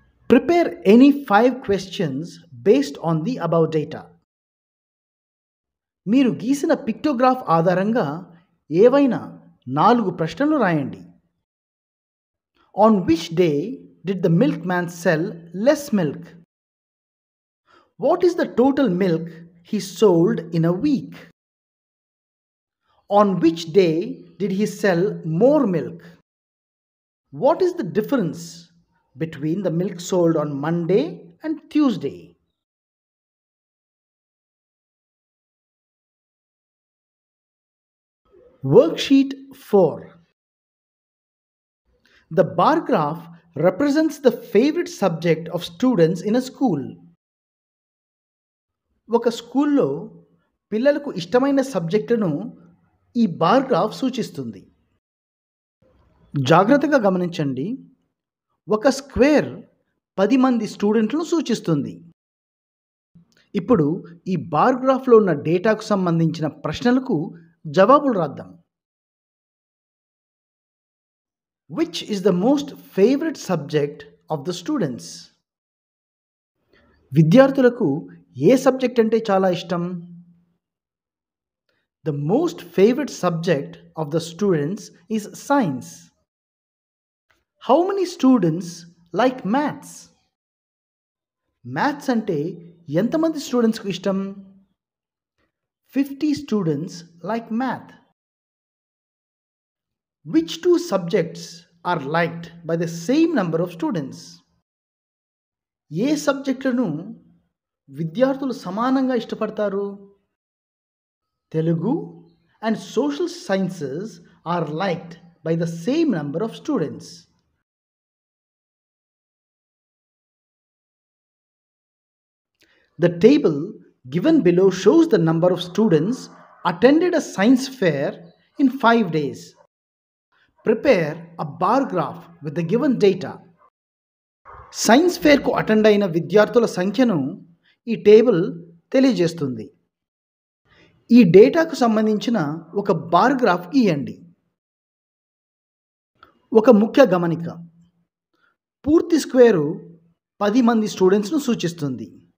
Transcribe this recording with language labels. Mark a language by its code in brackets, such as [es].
[en] Prepare any 5 questions based on the above data. [te] మీరు గీసిన pictograph ఆధారంగా ఏవైనా 4 ప్రశ్నలు రాయండి. [en] On which day did the milkman sell less milk? What is the total milk he sold in a week? On which day did he sell more milk? What is the difference between the milk sold on Monday and Tuesday? Worksheet 4. The bar graph represents the favorite subject of students in a school. [te] ఒక స్కూల్లో పిల్లలకు ఇష్టమైన సబ్జెక్టును ఈ bar graph సూచిస్తుంది. జాగ్రత్తగా గమనించండి. ఒక square 10 మంది స్టూడెంట్లను సూచిస్తుంది. ఇప్పుడు ఈ బార్ గ్రాఫ్లో ఉన్న డేటాకు సంబంధించిన ప్రశ్నలకు జవాబులు రాద్దాం. [en] Which is the most favorite subject of the students? [te] విద్యార్థులకు ఏ సబ్జెక్ట్ అంటే చాలా ఇష్టం? [en] The most favorite subject of the students is science. How many students like maths? [te] Maths అంటే ఎంతమంది స్టూడెంట్స్కు ఇష్టం? [en] 50 students like math. Which 2 subjects are liked by the same number of students? [te] ఏ సబ్జెక్టులను విద్యార్థులు సమానంగా ఇష్టపడతారు? [en] Telugu and social sciences are liked by the same number of students. The table given below shows the number of students attended a science fair in 5 days. Prepare a bar graph with the given data. [te] Science ఫేర్కు attend అయిన విద్యార్థుల సంఖ్యను ఈ table తెలియజేస్తుంది. ఈ డేటాకు సంబంధించిన ఒక bar graph గీయండి. ఒక ముఖ్య గమనిక, పూర్తి స్క్వేరు 10 మంది స్టూడెంట్స్ను సూచిస్తుంది.